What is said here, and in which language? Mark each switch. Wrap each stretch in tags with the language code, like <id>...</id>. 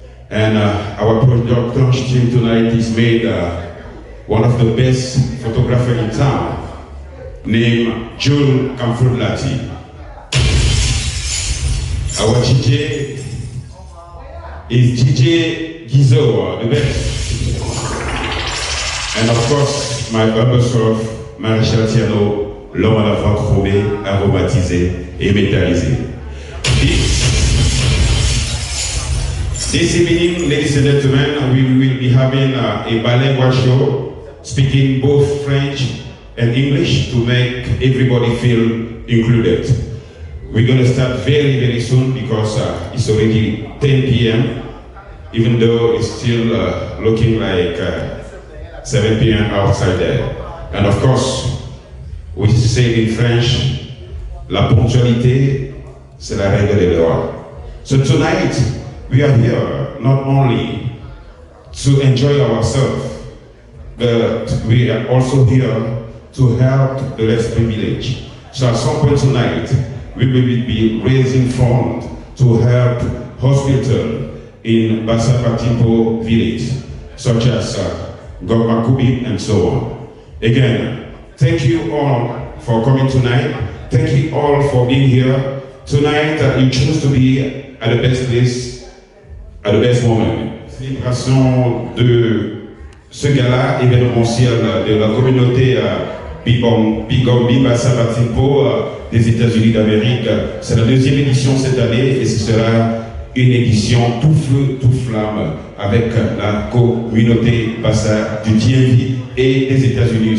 <en>And our production team tonight is made one of the best photographers in town, named June Kamfudlati. Our DJ is DJ Gizo, the best. And of course, my humble self, Marechal Tiano,</en> <fr>l'homme à la voix chromée, aromatisé et métallisé.</fr> <en>This evening, ladies and gentlemen, we will be having a bilingual show, speaking both French and English to make everybody feel included. We're going to start very, very soon because it's already 10 p.m. even though it's still looking like 7 p.m. outside there. And of course, we say in French,</en> <fr>la ponctualité, c'est la règle de l'or.</fr> <en>So tonight, we are here not only to enjoy ourselves, but we are also here to help the less privileged. So at some point tonight, we will be raising funds to help hospitals in Bassa Batimpo village, such as Gormakubi and so on. Again, thank you all for coming tonight. Thank you all for being here. Tonight, you choose to be at the best place, at the best moment.</en> <fr>Célébration de ce gala événementiel de la communauté Bigombi Bassa Batimpo des États-Unis d'Amérique. C'est la deuxième édition cette année et ce sera une édition tout feu, tout flamme avec la communauté Bassa du DMV et des États-Unis.</fr>